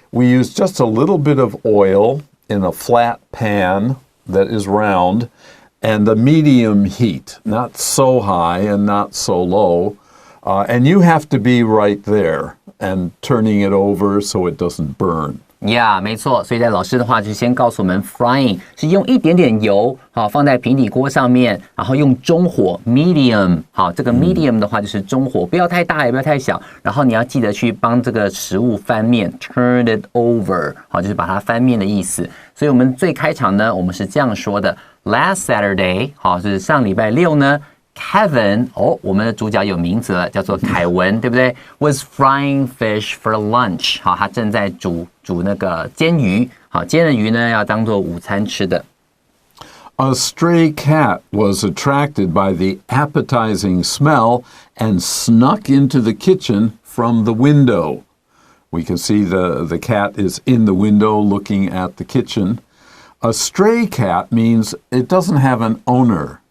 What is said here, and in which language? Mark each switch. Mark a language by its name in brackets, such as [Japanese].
[English] We use just a little bit of oil in a flat pan that is round and a medium heat, not so high and not so low. And you have to be right there and turning it over so it doesn't burn. [Chinese] Yeah, 没错。所以在老师的话就先告诉我们 frying 是用一点点油放在平底锅上面，然后用中火 medium。好，这个 medium 的话就是中火，不要太大也不要太小。然后你要记得去帮这个食物翻面 [English] turn it over。 [Chinese] 好，就是把它翻面的意思。所以我们最开场呢，我们是这样说的 [English] Last Saturday， [Chinese] 好，是上礼拜6呢。 Kevin， 我们的主角有名字了，叫做凯文，对不对 ？ [English] Was frying fish for lunch， [Chinese] 好，他正在煮那个煎鱼，好，煎的鱼呢要当做午餐吃的。 [English] A stray cat was attracted by the appetizing smell and snuck into the kitchen from the window. We can see the cat is in the window looking at the kitchen. A stray cat means it doesn't have an owner.